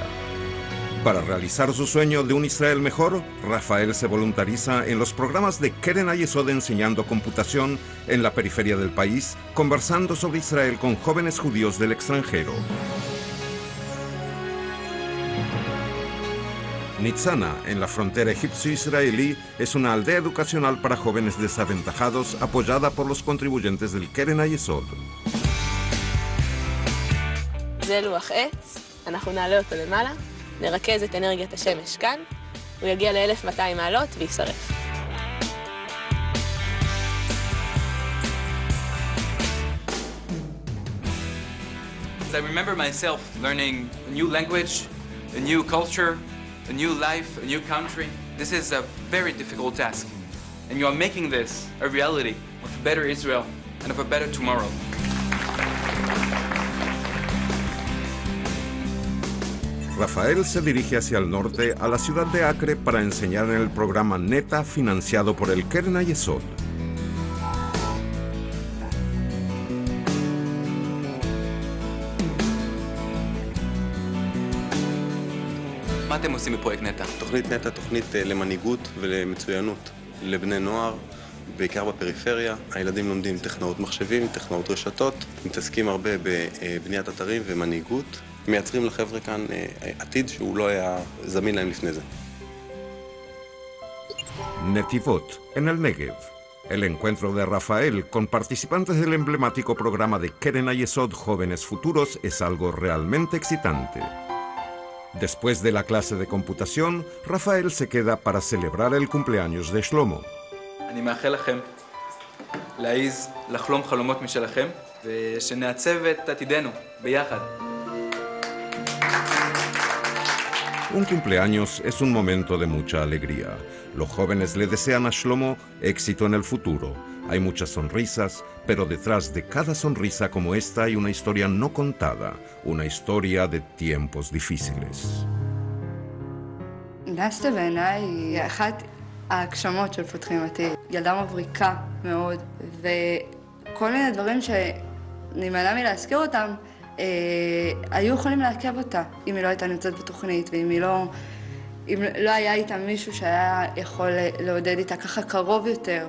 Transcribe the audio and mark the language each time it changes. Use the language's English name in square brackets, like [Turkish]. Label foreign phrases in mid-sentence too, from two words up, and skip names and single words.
[Spanish] Para realizar su sueño de un Israel mejor, Rafael se voluntariza en los programas de Keren Hayesod enseñando computación en la periferia del país, conversando sobre Israel con jóvenes judíos del extranjero. Nitzana, en la frontera egipcio-israelí, es una aldea educacional para jóvenes desaventajados apoyada por los contribuyentes del Keren Hayesod. [Hebrew] זה לוח עץ, אנחנו נעלה אותו למעלה. נרכז את אנרגיית השמש כאן, הוא יגיע ל-1200 מעלות וישרף. [English] I remember myself learning a new language, a new culture, a new life, a new country. This is a very difficult task. And you are making this a reality of a better Israel and of a better tomorrow. [Spanish] Rafael se dirige hacia el norte a la ciudad de Acre para enseñar en el programa NETA financiado por el Keren Hayesod. [Hebrew] מה אתם עושים בפרויקט נטע? תוכנית נטע, תוכנית למנהיגות ולמצוינות לבני נוער, בעיקר בפריפריה. הילדים לומדים טכנאות מחשבים, טכנאות רשתות, מתעסקים הרבה בבניית אתרים ומנהיגות. מייצרים לחבר'ה כאן עתיד שהוא לא היה זמין להם לפני זה. [Spanish] Netivot, en el Negev. El encuentro de Rafael con participantes del emblemático programa de Keren Hayesod Jóvenes Futuros es algo realmente excitante. Después de la clase de computación, Rafael se queda para celebrar el cumpleaños de Shlomo. [Hebrew] אני מאחל לכם להעיז לחלום חלומות משלכם ושנעצב את עתידנו ביחד. [Spanish] Un cumpleaños es un momento de mucha alegría. Los jóvenes le desean a Shlomo éxito en el futuro. Hay muchas sonrisas, Pero detrás de cada sonrisa como esta hay una historia no contada, una historia de tiempos difíciles. [Hebrew] נסטה בעיניי היא אחת ההגשמות של פותחים עתיד. ילדה מבריקה מאוד, וכל מיני דברים שנמנע מלהזכיר אותם, היו יכולים לעכב אותה, אם היא לא הייתה נמצאת בתוכנית, ואם אם לא היה איתה מישהו שהיה יכול לעודד איתה ככה קרוב יותר.